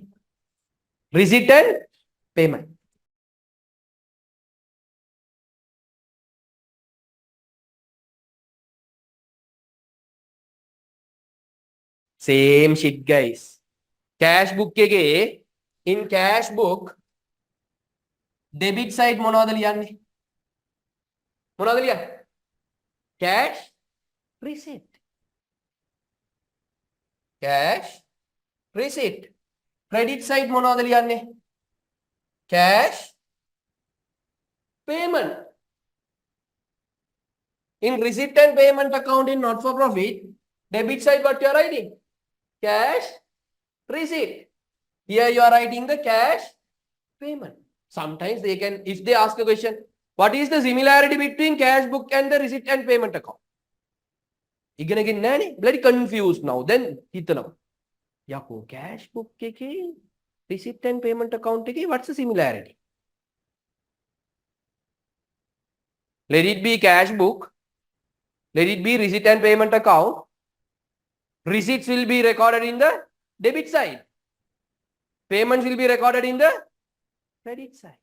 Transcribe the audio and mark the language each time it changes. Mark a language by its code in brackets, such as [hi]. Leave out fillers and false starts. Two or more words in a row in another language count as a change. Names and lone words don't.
[en] Receipt and payment. Same shit, guys. Cash book ke in cash book, debit side [si] මොනවද ලියන්නේ? මොනවද ලියන්නේ? [en] Cash receipt. Cash receipt. Credit side [si] මොනවද ලියන්නේ? [en] Cash payment. In receipt and payment account in not for profit, debit side what you are writing? Cash receipt. Here you are writing the cash payment. Sometimes they can, if they ask a question, what is the similarity between cash book and the receipt and payment account? [si] ඉගෙන ගෙන නෑනේ, [en] bloody confused now. Then හිතනවා. යකෝ cash book එකේ receipt and payment account එකේ what's the similarity? Let it be cash book. Let it be receipt and payment account. Receipts will be recorded in the debit side. Payments will be recorded in the credit side.